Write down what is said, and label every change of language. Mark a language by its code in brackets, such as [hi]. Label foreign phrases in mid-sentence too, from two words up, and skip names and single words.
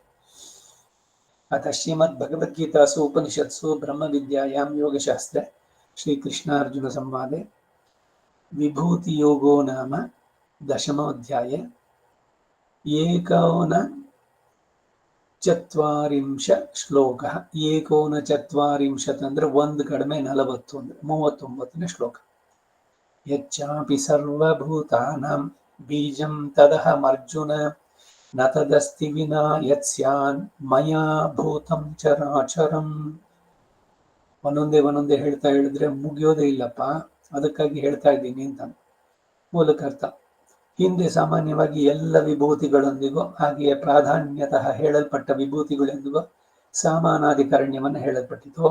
[sa] ಅಥ ಶ್ರೀಮದ್ ಭಗವದ್ಗೀತಾಸು ಉಪನಿಷತ್ಸು ಬ್ರಹ್ಮ ವಿದ್ಯಾಯಾಂ ಯೋಗಶಾಸ್ತ್ರೆ ಶ್ರೀಕೃಷ್ಣಾರ್ಜುನ ಸಂವಾದೆ ವಿಭೂತಿ ಯೋಗೋ ನಾಮ 10ಾಧ್ಯಾಯ 49 ಶ್ಲೋಕ. [kn] 49 ಅಂದ್ರೆ 1 ಕಡಿಮೆ 40 ಅಂದ್ರೆ 39ನೇ ಶ್ಲೋಕ. [sa] ಯಚ್ಚಾಪಿ ಸರ್ವಭೂತಾನಾಂ ಬೀಜಂ ತದಹಮರ್ಜುನ ನ ತದಸ್ತಿ ವಿನಾ ಯತ್ಸ್ಯಾನ್ ಮಯಾ ಭೂತಂ ಚರಾಚರಂ. [kn] ಒಂದೊಂದೇ ಹೇಳ್ತಾ ಹೇಳಿದ್ರೆ ಮುಗಿಯೋದೇ ಇಲ್ಲಪ್ಪ, ಅದಕ್ಕಾಗಿ ಹೇಳ್ತಾ ಇದ್ದೀನಿ ಅಂತ ಮೂಲಕ ಅರ್ಥ. ಹಿಂದೆ ಸಾಮಾನ್ಯವಾಗಿ ಎಲ್ಲ ವಿಭೂತಿಗಳೊಂದಿಗೂ ಹಾಗೆಯೇ ಪ್ರಾಧಾನ್ಯತಃ ಹೇಳಲ್ಪಟ್ಟ ವಿಭೂತಿಗಳೆಂದಿಗೂ ಸಾಮಾನಾಧಿಕರಣ್ಯವನ್ನು ಹೇಳಲ್ಪಟ್ಟಿತು.